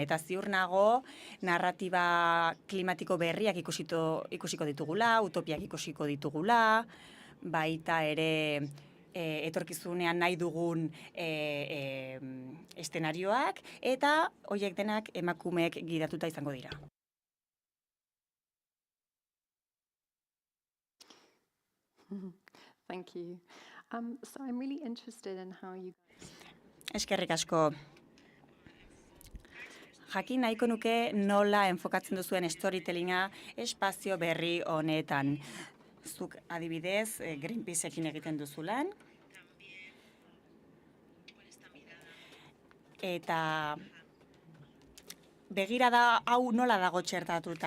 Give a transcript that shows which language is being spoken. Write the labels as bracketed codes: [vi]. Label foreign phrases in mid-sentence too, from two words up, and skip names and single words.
[eu] Eta ziur nago narratiba klimatiko berriak ikusiko ditugula, utopiak ikusiko ditugula, baita ere etorkizunean nahi dugun eszenarioak, eta horiek denak emakumeek gidatuta izango dira. [en] Thank you. So I'm really interested in how you... [eu] Eskerrik asko. Jakin nahiko nuke nola enfokatzen duzuen storytellinga espazio berri honetan. Zuk adibidez, Greenpeaceekin egiten duzu lan. Eta begirada hau nola dago txertatuta.